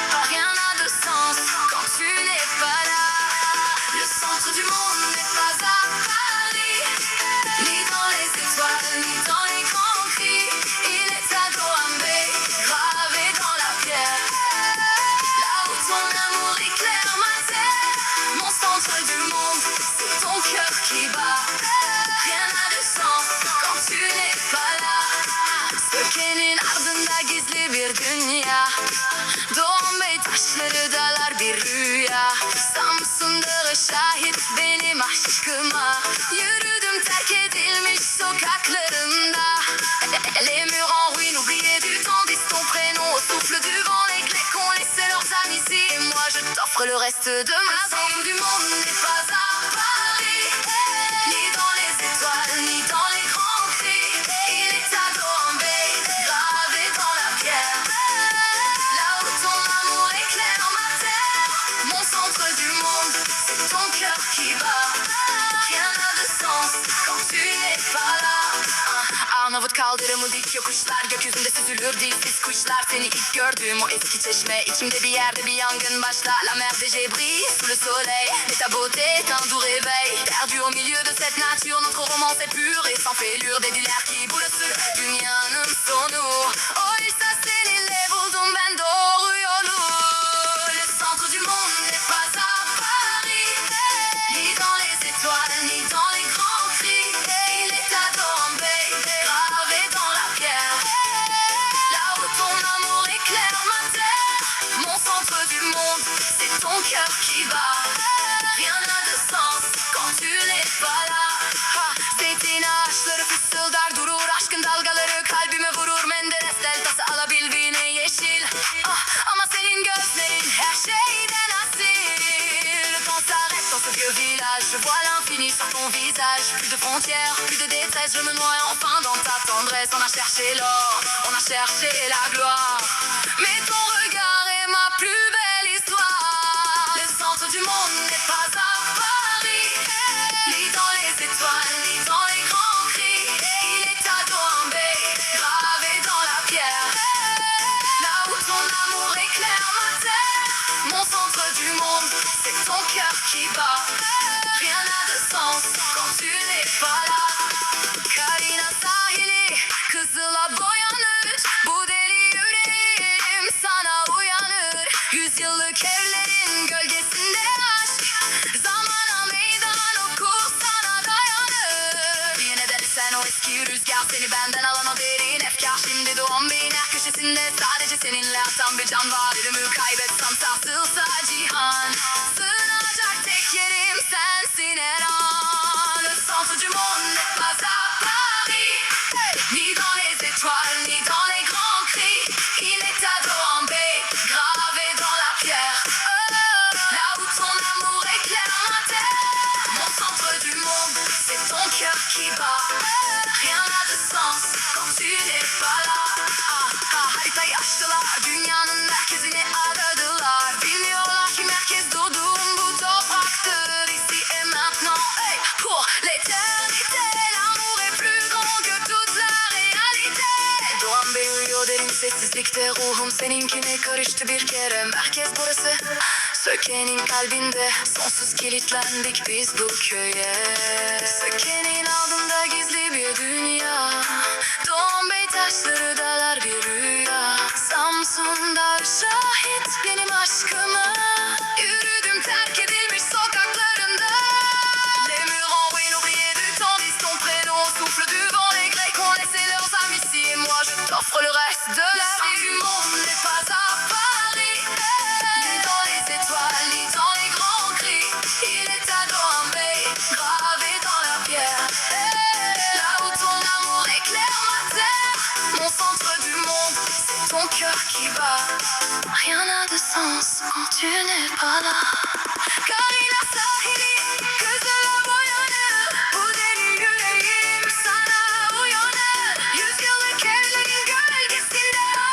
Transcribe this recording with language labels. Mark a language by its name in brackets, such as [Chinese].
[French] Rien n'a de sens quand tu n'es pas là. Le centre du monde n'est pas à Paris, ni dans les étoiles, ni dans les grands cris. Il est à Douarnenez, gravé dans la pierre, là où ton amour éclaire ma terre. Mon centre du monde, c'est ton cœur qui bat. Rien n'a de sens quand tu n'es pas là. [Turkish] Sökenin ardında gizli bir dünya, Doğanbey taşları dalar bir rüya. Samsun Dağı şahit benim aşkıma, yürüdüm terk edilmiş sokaklarında. [French] Les murs en ruine oubliés du temps disent ton prénom au souffle du vent. Les clés qu'ont laissé leurs amis ici, et moi je t'offre le reste de ma vie. Le centre du monde n'est pas à Paris, ni dans les étoiles, ni dans les grands cris. Il est à Douarnenez, gravé dans la pierre, là où ton amour éclaire ma terre. Mon centre du monde, c'est ton cœur qui bat. Rien n'a de sens quand tu n'es pas là. [Turkish] Arnavut kaldırımı dik yokuşlar, gökyüzünde süzülür dilsiz kuşlar. Seni ilk gördüğüm o eski çeşme, içimde bir yerde bir yangın başla. [French] La mer végé brille sous le soleil, mais ta beauté est un doux réveil. Perdu au milieu de cette nature, notre romance est pure et sans fêlure. [Turkish] Dediler ki burası dünyanın sonu, oysa seninle buldum ben doğru yolu. [French] Le centre du monde n'est pas à Paris, ni dans les étoiles, ni dans les grands cris. Il est à Douarnenez, gravé dans la pierre, là où ton amour éclaire ma terre. Mon centre du monde, c'est ton cœur qui bat. Rien n'a de sens quand tu n'es pas là. [Turkish] Zeytin ağaçları fısıldar durur, aşkın dalgaları kalbime vurur. Menderes deltası alabildiğine yeşil, ama senin gözlerin her şeyden asil. [French] Quand s'arrête dans ce vieux village, je vois l'infini sur ton visage. Plus de frontières, plus de détresse, je me noie enfin dans ta tendresse. On a cherché l'or, on a cherché la gloire, mais ton regard est ma plus belle histoire. Le centre du monde n'est pas à Paris, ni dans les étoiles, ni dans les grands cris. Il est à Douarnenez, gravé dans la pierre, là où ton amour éclaire ma terre. Mon centre du monde, c'est ton cœur qui bat. Rien n'a de sens quand tu n'es pas là. [Turkish] Karina sahili kızıla boyanır, bu deli yüreğim sana uyanır. Yüzyıllık evlerin gölgesinde aşk, zamana meydan okur sana dayanır. Yine de sen o eski rüzgar, seni benden alan o derin efkar. Şimdi Douarnenez'in her köşesinde sadece seninle atan bir can var. Ölümü kaybetsem sarsılsa cihan, sığınacak tek yerim sensin her an. [French] Le centre du monde n'est pas à Paris, ni dans les étoiles, ni dans les grands cris. Il est à Douarnenez, gravé dans la pierre, là où ton amour éclaire ma terre. Mon centre du monde, c'est ton cœur qui bat. Rien n'a de sens quand tu n'es pas là. [Turkish] Haritayı açtılar, dünyanın merkezini aradılar. Bilmiyorlar ki merkez doğduğum bu topraktır. [French] Ici et maintenant, hey, pour l'éternité. L'amour est plus grand que toute la réalité. [Turkish] Douarnenez uyuyor derin sessizlikte, ruhum seninkine karıştı bir kere. Merkez burası, Sökenin kalbinde, sonsuz kilitlendik biz bu köye. Sökenin altında gizli bir dünya, Doğanbey taşları dalar bir rüya. Samsun'da şahit benim aşkıma, yürüdüm terk edilmiş sokaklarında. [French] Les murs en ruine oubliés du temps disent ton prénom au souffle du vent. Les Grecs ont laissé leurs amis ici, et moi je t'offre le reste de la vie. Du monde n'est pas à Paris, ni dans les étoiles, ni dans les grands cris. Il est à Douarnenez, gravé dans la pierre, là où ton amour éclaire ma terre. Mon centre du monde, c'est ton cœur qui bat. Rien n'a de sens quand tu n'es pas là. [Turkish] Karina sahili kızıla boyanır, bu deli yüreğim sana uyanır. Yüzyıllık evlerin gölgesinde